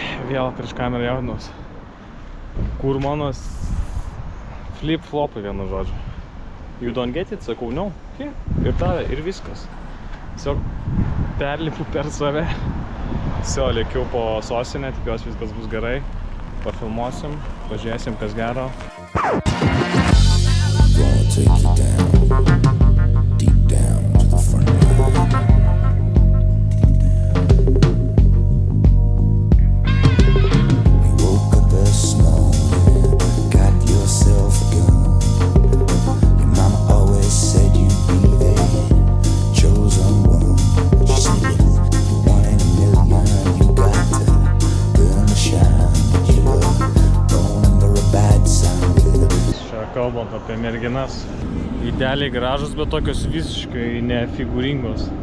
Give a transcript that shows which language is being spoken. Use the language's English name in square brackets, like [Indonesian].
[Lithuanian] Vėl prieš kamerą jaudinuos. Kur mano flip-flopai, vienu žodžiu. [English] You don't get it? [Lithuanian] Sakau, [English] no. Okay. [Lithuanian] Ir tada, ir viskas. Tiesiog perlipu per save. Tiesiog lėkiau po sostinę, tikiuosi viskas bus gerai. Pafilmuosim, pažiūrėsim, kas gero. [English] Take you down, deep down to the front line. You woke up this morning, got yourself a gun. Your mama always said you'd be the chosen one. She said if you're 1 in a million, you got to burn the shine that you love. Born under a bad sign. [Lithuanian] Čia kalbant apie merginas. Idealiai gražus, bet tokios visiškai nefigūringos.